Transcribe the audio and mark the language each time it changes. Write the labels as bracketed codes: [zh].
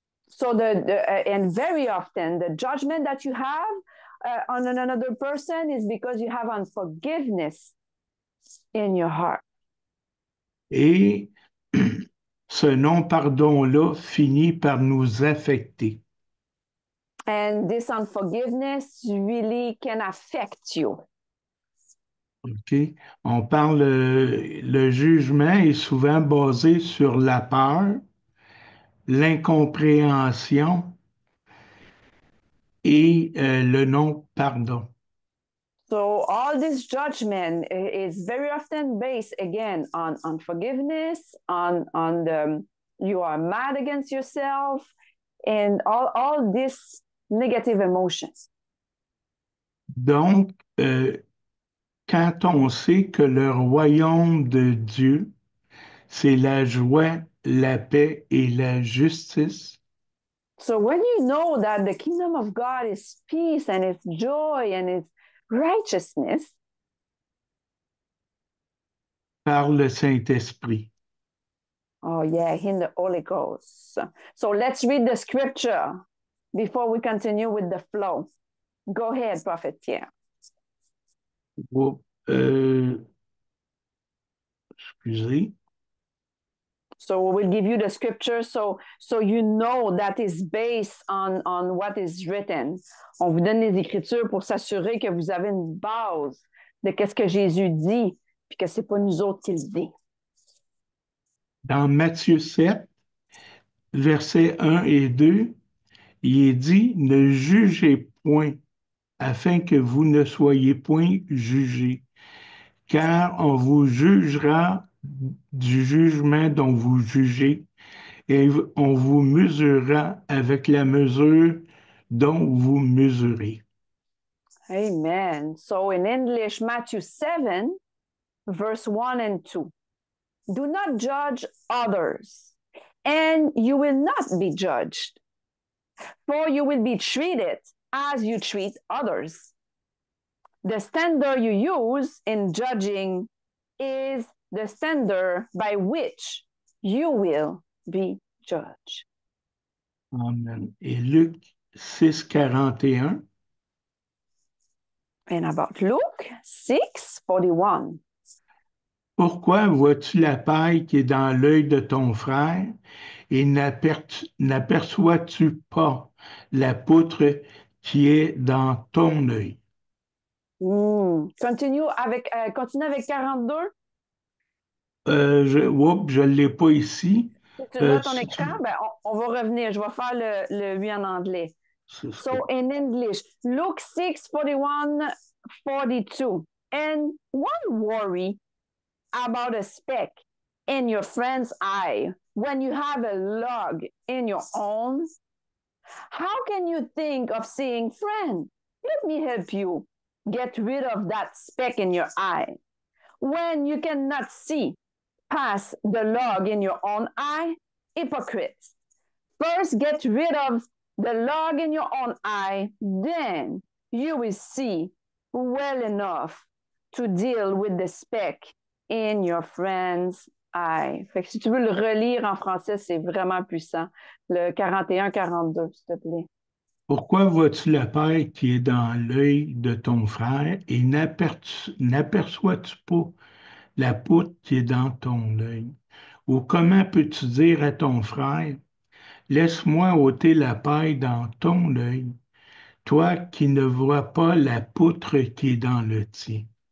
[en] So and very often the judgment that you have on another person is because you have unforgiveness in your heart. [fr] Et ce non-pardon-là finit par nous affecter. [en] And this unforgiveness really can affect you. OK? [fr] On parle, le jugement est souvent basé sur la peur, l'incompréhension et le non-pardon. [en] So all this judgment is very often based again on unforgiveness, on the you are mad against yourself, and all these negative emotions. [fr] Donc, quand on sait que le royaume de Dieu, c'est la joie, la paix et la justice, [en] So when you know that the kingdom of God is peace and it's joy and it's righteousness, [fr] par le Saint-Esprit. [en] oh yeah, in the Holy Ghost. So let's read the scripture before we continue with the flow. Go ahead, Prophet Pierre. [fr] Oups, excusez. [en] So we'll give you the scripture so you know that is based on what is written. [fr] On vous donne les écritures pour s'assurer que vous avez une base de qu'est-ce que Jésus dit, puis que c'est pas nous autres qui le dit. Dans Matthieu 7, versets 1 et 2, il est dit, ne jugez point afin que vous ne soyez point jugés, car on vous jugera du jugement dont vous jugez, et on vous mesurera avec la mesure dont vous mesurez. Amen. [en] So in English, Matthew 7, verse 1 and 2. Do not judge others, and you will not be judged, for you will be treated as you treat others. The standard you use in judging is the standard by which you will be judged. [fr] Amen. Et Luc 6, 41. [en] And about Luke 6:41. [fr] Pourquoi vois-tu la paille qui est dans l'œil de ton frère et n'aperçois-tu pas la poutre qui est dans ton œil? Continue avec 42. Je ne l'ai pas ici. Si tu l'as ton Si tu... écran, ben on va revenir. Je vais faire le 8 en anglais. [en] So in English, Luke 6:41, 42. And one worry about a speck in your friend's eye when you have a log in your own. How can you think of saying, friend, let me help you get rid of that speck in your eye when you cannot see past the log in your own eye? Hypocrites. First, get rid of the log in your own eye, then you will see well enough to deal with the speck in your friend's eye. [fr] Fait que si tu veux le relire en français, c'est vraiment puissant. Le 41-42, s'il te plaît. Pourquoi vois-tu la paille qui est dans l'œil de ton frère et n'aperçois-tu pas la poutre qui est dans ton œil? Ou comment peux-tu dire à ton frère, laisse-moi ôter la paille dans ton œil, toi qui ne vois pas la poutre qui est dans le tien?